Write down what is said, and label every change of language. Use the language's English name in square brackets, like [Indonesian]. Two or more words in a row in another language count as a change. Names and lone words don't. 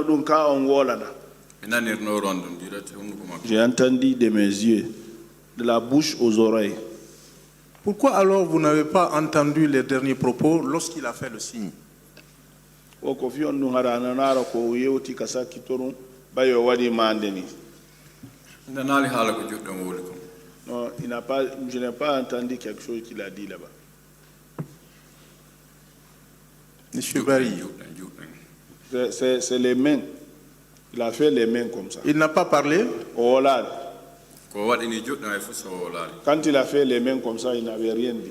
[French] J'ai entendu de mes yeux, de la bouche aux oreilles. Pourquoi alors vous n'avez pas entendu les derniers propos lorsqu'il a fait le signe? [Fula] bayo wadi mandeni. Ndanali hala ko joddo mo woli ko. [French] Non, je n'ai pas entendu quelque chose qu'il a dit là-bas. Monsieur Barry. C'est les mains. Il a fait les mains comme ça. Il n'a pas parlé. Quand il a fait les mains comme ça, il n'avait rien dit.